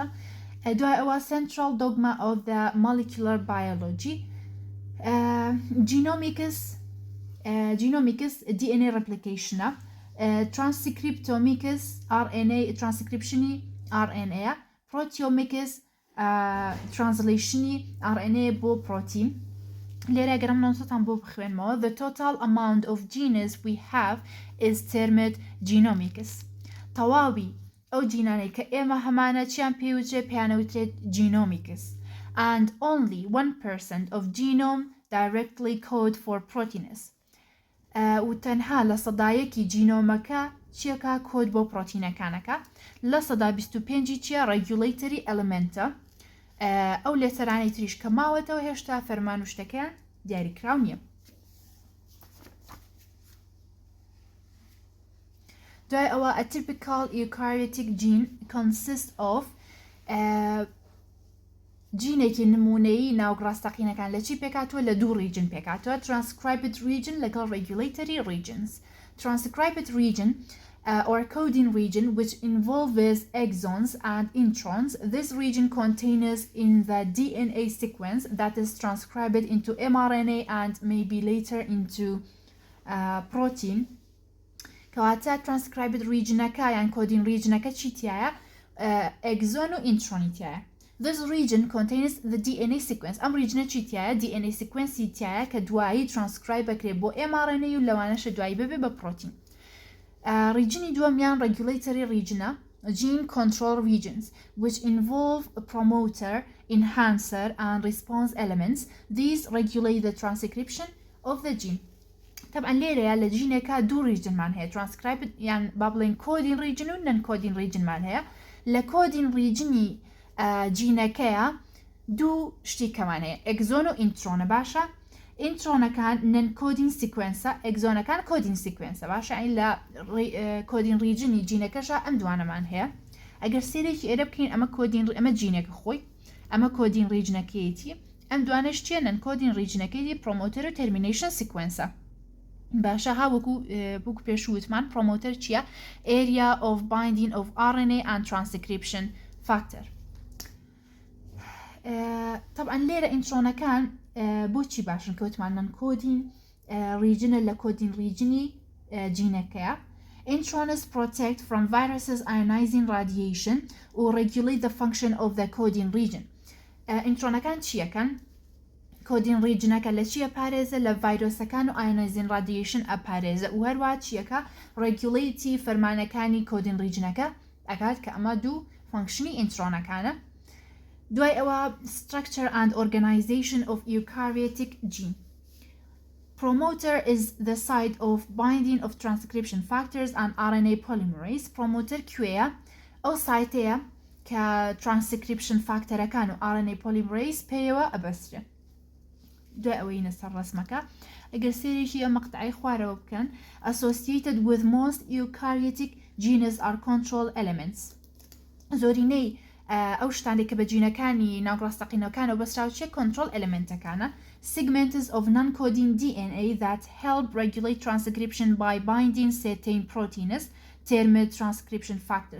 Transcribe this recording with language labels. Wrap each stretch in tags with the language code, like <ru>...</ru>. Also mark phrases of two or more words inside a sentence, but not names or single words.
<ckb>دوای ئەوە</ckb> <en>central dogma of the molecular biology genomics DNA replication transcriptomics RNA transcriptiony RNA proteomics translationy RNA بۆ protein.</en> <ckb>لێرە گەرم نۆتەتان بۆ بخوێنمەوە</ckb> <en>the total amount of genes we have is termed genomics.</en> <ckb>تەواوی ئەو جینانەی کە ئێمە هەمانە چیان پێوترێت پێیانەوترێت</ckb> <en>genomics and only 1% of genome directly code for proteins.</en> <ckb>و تەنها لە سەدایەکی جینۆمەکە چیەکە کۆد بۆ پرۆتینەکانەکە لە سەدا 25 چیە</ckb> <en>regulatory elementە</en> <ckb>ئەو لێتەرانی تریش کە ماوەتەوە هێشتا فەرمان و شتەکەیان دیاریکراو نییە. دوای ئەوە</ckb> <en>a typical eukaryotic gene consists of</en> <ckb>جینێکی نمونەیی ناوگڕاستەقینەکان لە چی پێکاتوە لە دوو ریجن پێکاتوە</ckb> <en>transcribed region</en> <ckb>لەگەڵ</ckb> <en>regulatory regions. Transcribed region or coding region which involves exons and introns. This region contains in the DNA sequence that is transcribed into mRNA and maybe later into protein.</en> <ckb>کەواتە</ckb> <en>transcribed regionەکە</en> <ckb>یان</ckb> <en>coding regionەکە</en> <ckb>چی تایە؟ exon و intronitیایە.</ckb> <en>This region contains the DNA sequence.</en> <ckb>ئەم ریجنە چیتیایە</ckb> <en>DNA sequence</en> <ckb>تایە کە دوایی ترانسکرایب بکرێت بۆ mRNA و لەوانەشە دوایی ببێ بە پرۆتین. ریجنی دووەمیان</ckb> <en>regulatory regionە gene control regions which involve a promoter, enhancer and response elements. These regulate the transcription of the gene.</en> <ku>طبعا ليرة لجينكا دو ريجن مان هي transcribed يعني بابلين</ku> <en>coding region</en> <ku>و</ku> <en>non coding region</en> <ku>مان هي لكودين ريجني جينكا دو شتي كمان هي exon و intron باشا. intron كان</ku> <en>non coding sequence</en> <ku>exon كان</ku> <en>coding sequence</en> <ku>باشا يعني لا</ku> <en>coding region</en> <ku>جينكا ام دوانا مان هي اگر سيري إيرا بكين اما coding اما جينك خوي اما</ku> <en>coding region</en> <ku>كيتي ام دوانش چیه</ku> <en>non coding region</en> <ku>كيتي promoter و</ku> <en>termination sequence</en> <ku>باشا ها وكو بيشوتمان promoter چیه</ku> <en>area of binding of RNA and transcription factor.</en> <ku>طبعا ليرة انترونا كان بوچی باشن كوتمان</ku> <en>non coding region</en> <ku>لا</ku> <en>coding region</en> <ku>جينكا.</ku> <en>Introns protect from viruses ionizing radiation or regulate the function of the coding region.</en> <ckb>Introna كان چیه كان</ckb> <en>coding region</en> <ckb>كان لچیه پارێزە لە ڤایرۆسەکان و</ckb> <en>ionizing radiation</en> <ckb>ئەپارێزە و هەروە چیەکە regulate فەرمانەکانی</ckb> <en>coding regionەکە</en> <ckb>ئەکات کە ئەمە دوو فانکشنی intrۆنەکانە. دوای ئەوە</ckb> <en>structure and organization of eukaryotic gene. Promoter is the site of binding of transcription factors and RNA polymerase.</en> <ckb>Promoter کوێیە ئەو سایتەیە کە</ckb> <en>transcription factorەکان</en> <ckb>و</ckb> <en>RNA polymerase</en> <ckb>پێیەوە ئەبەسترێ. دوای ئەوەی نەسەر ڕسمەکە ئەگەر سێرێکی ئەم مەقطعی خوارەوە بکەن</ckb> <en>associated with most eukaryotic genes are control elements.</en> <ckb>زۆرینەی ئەو شتانی کە بە جینەکانی ناوڕاستەقینەکانەوە بەسراوچێ</ckb> <en>control elementەکانە. Segments of non-coding DNA that help regulate transcription by binding certain proteins termed transcription factors.</en>